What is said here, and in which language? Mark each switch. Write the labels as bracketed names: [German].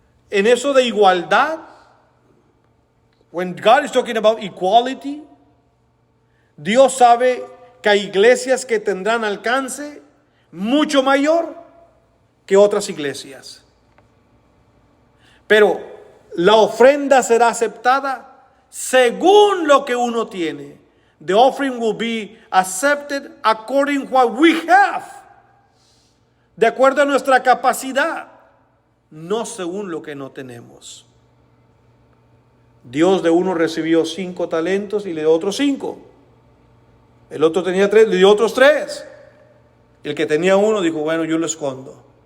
[Spanish] En eso de igualdad, [English] when God is talking about equality, [Spanish] Dios sabe que hay iglesias que tendrán alcance mucho mayor que otras iglesias. Pero la ofrenda será aceptada según lo que uno tiene. [English] The offering will be accepted according to what we have. [Spanish] De acuerdo a nuestra capacidad, no según lo que no tenemos. Dios de uno recibió 5 talentos y le dio otros 5. El otro tenía 3, le dio otros 3. El que tenía 1 dijo, bueno, yo lo escondo.